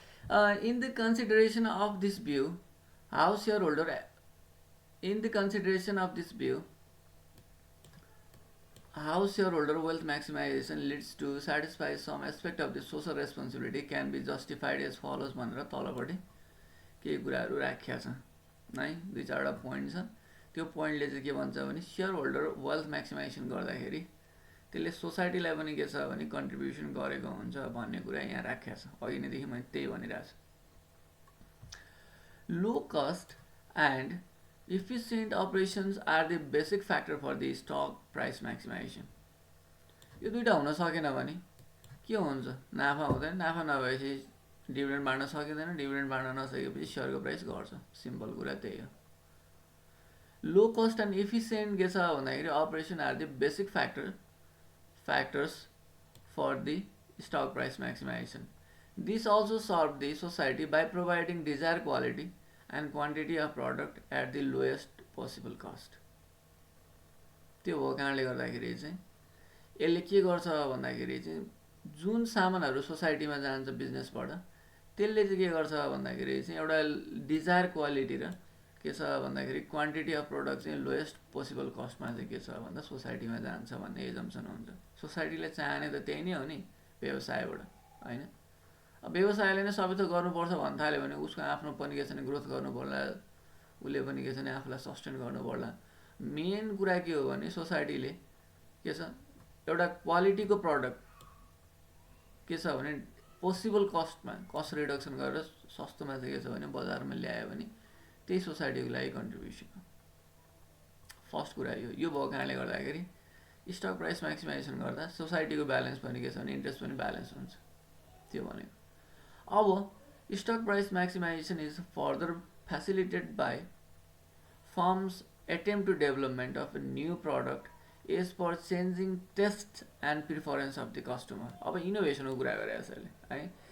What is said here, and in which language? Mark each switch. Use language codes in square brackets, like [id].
[en] In the consideration of this view, how shareholder in the consideration of this view, how shareholder wealth maximization leads to satisfy some aspect of the social responsibility can be justified as follows [ne] भनेर तलपट्टि केही कुराहरू राखिया छ है, दुई चारवटा point छ। त्यो पोइन्टले चाहिँ के भन्छ भने सेयर होल्डर वेल्थ म्याक्सिमाइजेसन गर्दाखेरि त्यसले सोसाइटीलाई पनि के छ भने कन्ट्रिब्युसन गरेको हुन्छ भन्ने कुरा यहाँ राखिया छ। अघि नैदेखि मैले त्यही भनिरहेको छु। [en] Low cost and efficient operations are the basic factor for the stock price maximization। [ne] यो दुईटा हुन सकेन भने के हुन्छ, नाफा हुँदैन, नाफा नभएपछि डिभिडेन्ड बाँड्न सकिँदैन, डिभिडेन्ड बाँड्न नसकेपछि सेयरको प्राइस घट्छ। सिम्पल कुरा त्यही हो। [en] low cost and efficient [ne] के छ भन्दाखेरि [en] Operation are the basic factors for the stock price maximization. This also serve the society by providing desired quality and quantity of product at the lowest possible cost। [ne] त्यो हो कारणले गर्दाखेरि चाहिँ यसले के गर्छ भन्दाखेरि चाहिँ जुन सामानहरू सोसाइटीमा जान्छ बिजनेसबाट त्यसले चाहिँ के गर्छ भन्दाखेरि चाहिँ एउटा डिजायर क्वालिटी र के छ भन्दाखेरि क्वान्टिटी अफ प्रोडक्ट चाहिँ लोएस्ट पोसिबल कस्टमा चाहिँ के छ भन्दा सोसाइटीमा जान्छ भन्ने एजम्सन हुन्छ। सोसाइटीले चाहने त त्यही नै हो नि व्यवसायबाट, होइन? अब व्यवसायले नै सबै थोक गर्नुपर्छ भन्न थाल्यो भने उसको आफ्नो पनि के छ भने ग्रोथ गर्नु पर्ला, उसले पनि के छ भने आफूलाई सस्टेन गर्नु पर्ला। मेन कुरा के हो भने सोसाइटीले के छ एउटा क्वालिटीको प्रडक्ट के छ भने पोसिबल कस्टमा कस्ट रिडक्सन गरेर सस्तोमा चाहिँ के छ भने बजारमा ल्यायो भने त्यही सोसाइटीको लागि कन्ट्रिब्युसन हो। फर्स्ट कुरा यो भएको कारणले गर्दाखेरि स्टक प्राइस म्याक्सिमाइजेसन गर्दा सोसाइटीको ब्यालेन्स पनि के छ भने इन्ट्रेस्ट पनि ब्यालेन्स हुन्छ। त्यो भनेको अब [en] Stock price maximization is further facilitated by firms' attempt to development of a new product is for changing taste and preference of the customer। [ne] अब इनोभेसनको कुरा गरेको छ यसले है।